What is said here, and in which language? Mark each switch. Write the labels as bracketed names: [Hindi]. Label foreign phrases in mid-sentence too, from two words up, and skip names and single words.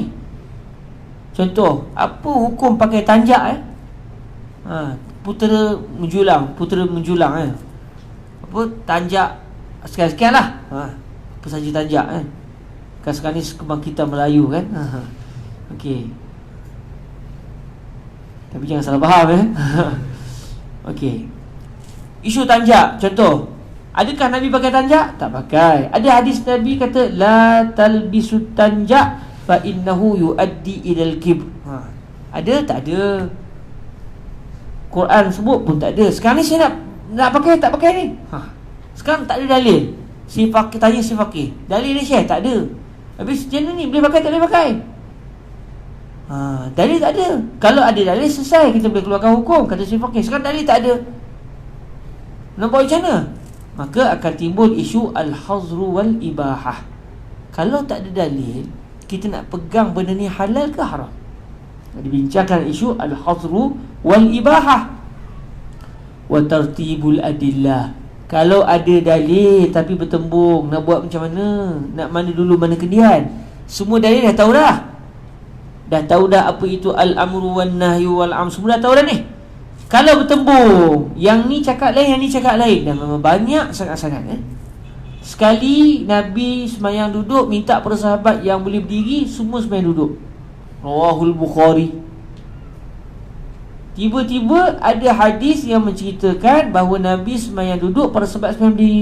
[Malay] Contoh, apa hukum pakai tanjak putera menjulang tanjak sekian-sekian lah, apa saja tanjak kan sekarang ni kebang kita Melayu kan. Okey, tapi jangan salah faham Okey, isu tanjak contoh, adakah Nabi pakai tanjak? Tak pakai. Ada hadis Nabi kata [Arabic] لا تلبسوا التنجق فإنه يؤدي إلى الكبر. [Malay] Ada? Tak ada. Quran sebut pun tak ada. Sekarang ni saya nak pakai, tak pakai ni. Sekarang tak ada dalil. Si fakir tanya si fakir, dalil ni Syekh tak ada. Habis macam ni boleh pakai tak boleh pakai? Dalil tak ada. Kalau ada dalil selesai, kita boleh keluarkan hukum, kata si fakir. Sekarang dalil tak ada, nak buat macam mana? Maka akan timbul isu [Arabic] الحظر والإباحة. [Malay] Kalau tak ada dalil, kita nak pegang benda ni halal ke haram. Dibincangkan isu [Arabic] الحظر والإباحة. وترتيب الأدلة. [Malay] Kalau ada dalil tapi bertembung, nak buat macam mana? Nak mana dulu, mana kemudian? Semua dalil dah tahu dah. Dah tahu dah apa itu [Arabic] الأمر والنهي والعام. [Malay] Semua dah tahu dah ni. Kalau bertembung, yang ni cakap lain, yang ni cakap lain, dan memang banyak sangat-sangat Sekali Nabi semayang duduk, minta para sahabat yang boleh berdiri, semua semayang duduk. [Arabic] رواه البخاري. [Malay] Tiba-tiba ada hadis yang menceritakan bahawa Nabi semayang duduk, para sahabat semayang berdiri.